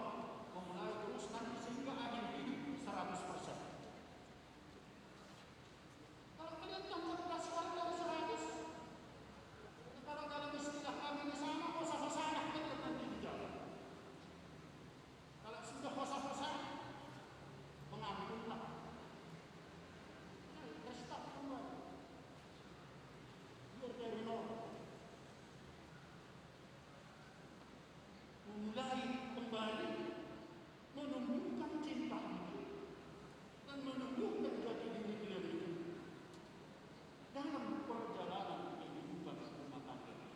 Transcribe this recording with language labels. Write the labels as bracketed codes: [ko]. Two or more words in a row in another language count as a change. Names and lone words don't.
[id] Memulai terus nanti sehingga akhir hidup 100%. Kalau kalian tancap gas sekali dari 100, kalau dalam istilah kami di sana, hosah-hosah kalian nanti di jalan. Kalau sudah hosah-hosah, mengambillah. Restart kembali. Biar dari nol. Mulai kembali menumbuhkan cinta itu dan menumbuhkan jati diri dia itu dalam perjalanan kehidupan rumah tangga.